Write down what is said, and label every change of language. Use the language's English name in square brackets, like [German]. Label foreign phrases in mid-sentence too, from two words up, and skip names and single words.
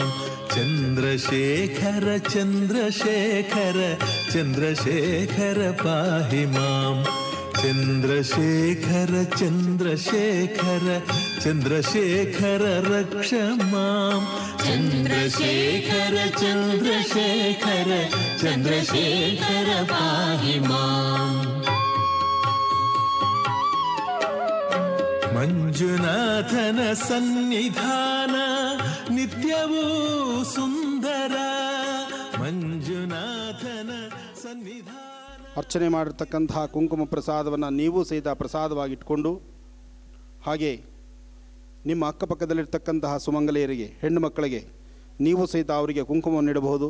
[Sanskrit] चंद्रशेखर चंद्रशेखर चंद्रशेखर पाहि मां. चंद्रशेखर चंद्रशेखर चंद्रशेखर रक्ष मां. चंद्रशेखर चंद्रशेखर चंद्रशेखर पाहि मां. [Kannada] ಮಂಜುನಾಥನ ಸನ್ನಿಧಾನ ನಿತ್ಯವೂ ಸುಂದರ. ಮಂಜುನಾಥನ ಸನ್ನಿಧಾನ. ಅರ್ಚನೆ ಮಾಡಿರ್ತಕ್ಕಂತಹ ಕುಂಕುಮ ಪ್ರಸಾದವನ್ನು ನೀವು ಸಹಿತ ಪ್ರಸಾದವಾಗಿಟ್ಕೊಂಡು, ಹಾಗೆ ನಿಮ್ಮ ಅಕ್ಕಪಕ್ಕದಲ್ಲಿರ್ತಕ್ಕಂತಹ ಸುಮಂಗಲೆಯರಿಗೆ, ಹೆಣ್ಣು ಮಕ್ಕಳಿಗೆ ನೀವು ಸಹಿತ ಅವರಿಗೆ ಕುಂಕುಮವನ್ನು ನೀಡಬಹುದು.